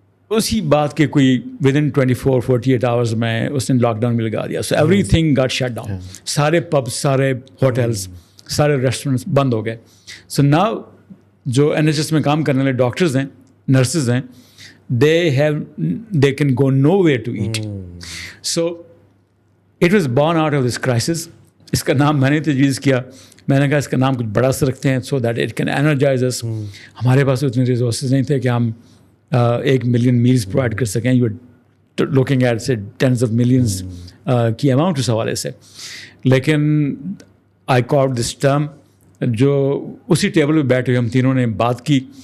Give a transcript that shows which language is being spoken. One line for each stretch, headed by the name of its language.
Urdu: اسی بات کے کوئی ودن 24-48 آورز میں اس نے لاک ڈاؤن بھی لگا دیا.
English: So everything got shut down.
Urdu: سارے پبس, سارے ہوٹلس, سارے ریسٹورینٹس بند ہو گئے. سو ناؤ جو NHS میں کام کرنے والے ڈاکٹرز ہیں, نرسز ہیں,
English: they can go nowhere to eat. So it was born out of this crisis.
Urdu: اس کا نام میں نے تجویز کیا, میں نے کہا اس کا نام کچھ بڑا سا رکھتے ہیں
English: so that it can energize us.
Urdu: ہمارے پاس اتنے ریسورسز نہیں تھے کہ ہم 1 ملین میلز پرووائڈ کر سکیں.
English: you are looking at say tens of millions
Urdu: کی اماؤنٹ اس حوالے سے. لیکن
English: I caught this term,
Urdu: جو اسی ٹیبل پہ بیٹھے ہوئے ہم تینوں نے بات کی.